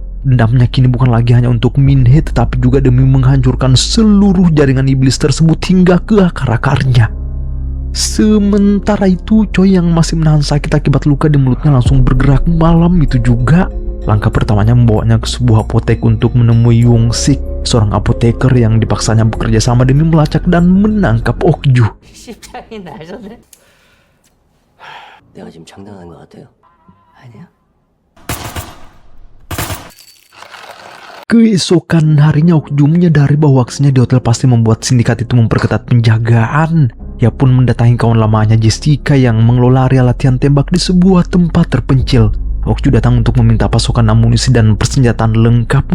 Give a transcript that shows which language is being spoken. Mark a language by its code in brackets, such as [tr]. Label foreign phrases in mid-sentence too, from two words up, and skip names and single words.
[id] Dendamnya kini bukan lagi hanya untuk Min-hee, tetapi juga demi menghancurkan seluruh jaringan iblis tersebut hingga ke akar-akarnya. Sementara itu, Choi yang masih menahan sakit akibat luka di mulutnya langsung bergerak malam itu juga. Langkah pertamanya membawanya ke sebuah apotek untuk menemui Young-sik, seorang apoteker yang dipaksanya bekerja sama demi melacak dan menangkap Okju. [ko] 십장이 나셨네? 내가 지금 장난하는 것 같아요? 아니야? [id] Keesokan harinya Okju menyadari bahwa aksinya di hotel pasti membuat sindikat itu memperketat penjagaan. Ia pun mendatangi kawan lamanya Jessica yang mengelola area latihan tembak di sebuah tempat terpencil. Okju datang untuk meminta pasokan amunisi dan persenjataan lengkap.